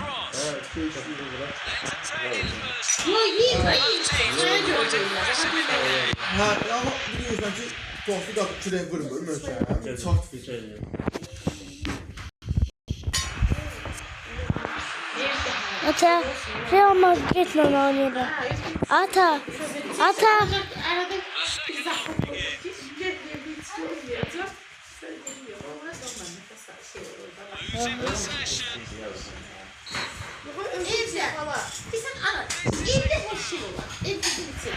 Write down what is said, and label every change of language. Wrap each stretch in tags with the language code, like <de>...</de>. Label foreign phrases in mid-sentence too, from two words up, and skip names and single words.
<az>Hə, amma biliyorsan ki, plastik qapı külə vurmur, möhkəm. Çat verir. Ata,</az> <tr>Real Madrid'le oynuyordu. Ata. Sen ana, evde her şey var. Evde bitir.</tr>